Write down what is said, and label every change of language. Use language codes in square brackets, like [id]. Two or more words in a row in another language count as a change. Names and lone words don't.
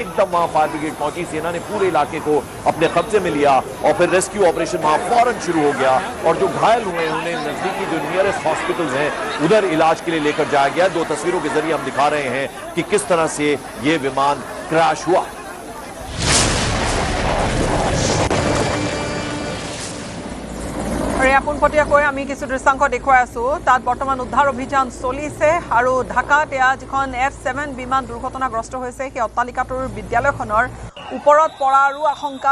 [hi] एकदम वहां [en] fire brigade [hi] पहुंची, सेना ने पूरे इलाके को अपने कब्जे में लिया और फिर [en] rescue operation [hi] वहां फौरन शुरू हो गया और जो घायल हुए हैं उन्हें नजदीकी जो [en] nearest hospitals [hi] हैं उधर इलाज के लिए लेकर जाया गया। 2 तस्वीरों के जरिए हम दिखा रहे हैं कि किस तरह से यह विमान क्रैश हुआ। [as] পোনপটীয়াকৈ আমি কিছু দৃশ্যাংশ দেখুৱাই আছো। তাত বৰ্তমান উদ্ধাৰ অভিযান চলিছে আৰু ঢাকাত যিখন F7 বিমান দুৰ্ঘটনাগ্ৰস্ত হৈছে সেই অট্টালিকাটোৰ বিদ্যালয়খনৰ ওপৰত পৰাৰো আশংকা।